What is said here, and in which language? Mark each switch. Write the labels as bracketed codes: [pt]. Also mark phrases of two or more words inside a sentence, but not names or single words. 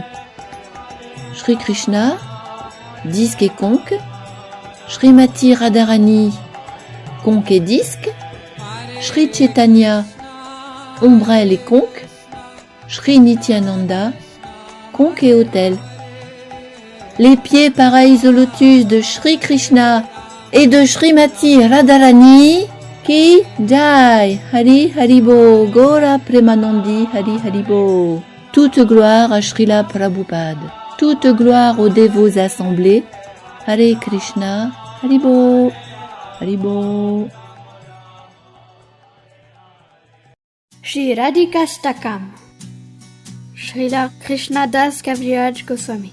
[fr] Shri Krishna, disque et conque, Srimati Radharani, conque et disque, Shri Chaitanya, ombrelle et conque, Shri Nityananda, conque et autel. Les pieds pareils au lotus de Shri Krishna et de Srimati Radharani, [bn] Ki Jai, Hari Haribo, Gora Premanandi, Hari Haribo. [fr] Toute gloire à Srila Prabhupada, toute gloire aux dévots assemblés. [sa] Hare Krishna, Haribo, Haribo. [fr] Shri Radhikastakam, Srila Krishnadas Kaviraj Goswami.